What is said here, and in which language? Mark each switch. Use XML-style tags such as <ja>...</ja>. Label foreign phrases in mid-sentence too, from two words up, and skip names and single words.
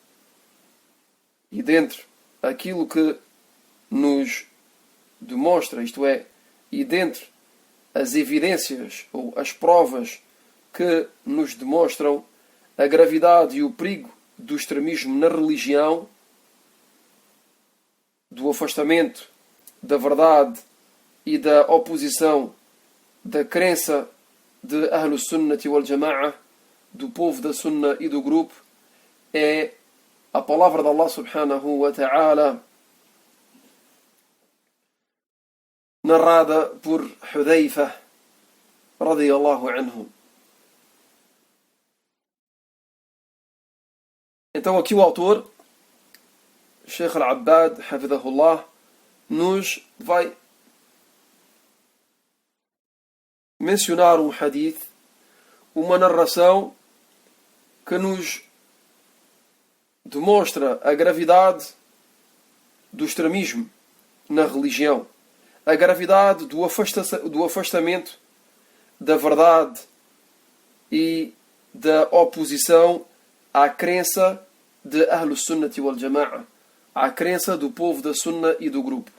<pt>e dentre aquilo que nos demonstra, isto é, e dentre as evidências ou as provas que nos demonstram a gravidade e o perigo do extremismo na religião, do afastamento da verdade e da oposição da crença de</pt> <ar>أهل السنة والجماعة,</ar> <pt>do povo da Sunna e do grupo, é a palavra de Allah</pt> <ar>سبحانه وتعالى,</ar> <pt>narrada por Hudayfa</pt> <ar>رضي الله عنه.</ar> <pt>Então aqui o autor, Sheikh Al-Abbad, hafidhahullah, nos vai mencionar um hadith, uma narração que nos demonstra a gravidade do extremismo na religião, a gravidade do afastamento da verdade e da oposição à crença de</pt> <ar>أهل السنة والجماعة,</ar> <pt>à crença do povo da Sunna e do grupo.</pt>